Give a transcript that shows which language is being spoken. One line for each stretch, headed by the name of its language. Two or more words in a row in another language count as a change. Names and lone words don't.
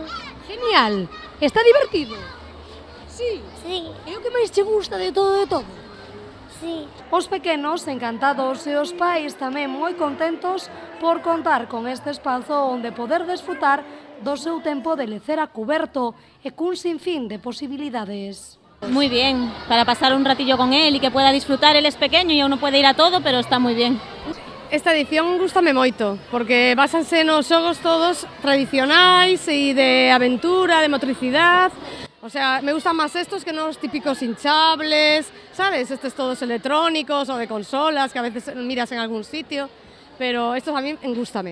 Spanish: Genial. Está divertido? Sí. Sí.
Galician: É o que máis che gusta de todo, de todo?
Spanish: Sí.
Galician: Os pequenos encantados e os pais tamén moi contentos por contar con este espazo onde poder desfrutar do seu tempo de lecer a cuberto e cun sinfín de posibilidades.
Spanish: Muy bien, para pasar un ratillo con él y que pueda disfrutar. Él es pequeño y aún no puede ir a todo, pero está muy bien.
Galician: Esta edición gústame moito, porque basanse nos xogos todos tradicionais e de aventura, de motricidade.
Spanish: O sea, me gustan máis estos que
Galician: non os típicos
Spanish: hinchables, sabes?
Galician: Estes todos electrónicos ou de consolas que a veces miras en algún sitio, pero
Spanish: estos a mí
Galician: gústame.